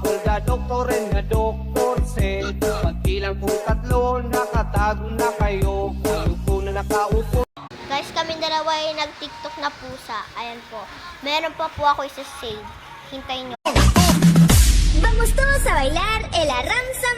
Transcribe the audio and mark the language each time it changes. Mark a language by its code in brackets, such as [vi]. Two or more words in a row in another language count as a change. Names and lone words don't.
[en] called the doctor and the doctor said, [tl] pagkilang po tatlo, nakatago na kayo, kayo na nakaupo. Guys, kami dalawa ay nag-tiktok na pusa. Ayan po. Meron pa po ako isa-save. Hintayin nyo. [es] Vamos todos a bailar el arranque.